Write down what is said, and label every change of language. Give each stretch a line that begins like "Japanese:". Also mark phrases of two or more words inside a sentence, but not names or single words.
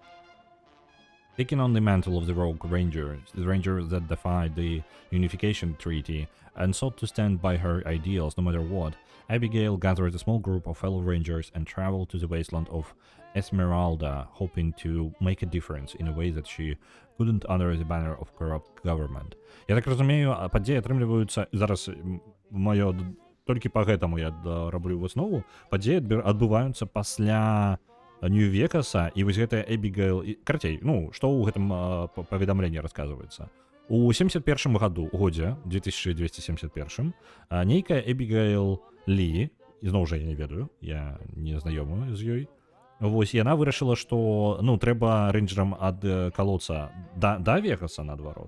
English: Taking on the mantle of the Rogue Rangers, the Rangers that defied the Unification Treaty and sought to stand by her ideals no matter what, Abigail gathered a small group of fellow Rangers and traveled to the wasteland of Esmeralda, hoping to make a difference in a way that she couldn't under the banner of corrupt government.
Belarusian: Я так разумею, падзеі атрымліваюцца зараз маё толькі па гэтаму я раблю выснову. Падзеі адбываюцца пасля Нью-Векаса, і вось гэтая Эбігейл... Карацей, ну, што ў гэтым паведамленні расказваецца. У 71 годзе, 2271, нейкая Эбігейл Лі, зноў жа я не ведаю, я не знаёмы з ёй, вось, яна вырашыла, што, ну, трэба рэйнджерам ад калоцца да Вегаса наадварот.